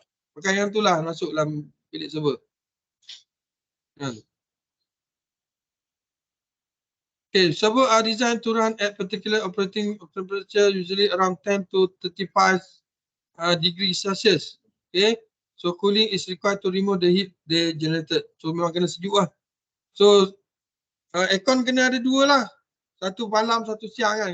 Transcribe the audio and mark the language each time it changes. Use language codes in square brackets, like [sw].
[ms] Pakai yang tu lah masuk dalam bilik server. [en] Okay, server are designed to run at particular operating temperature, usually around 10 to 35 degrees Celsius. Okay, so cooling is required to remove the heat they generated. [ms] So memang kena sejuk lah. So aircon kena ada dua lah. Satu malam, satu siang kan.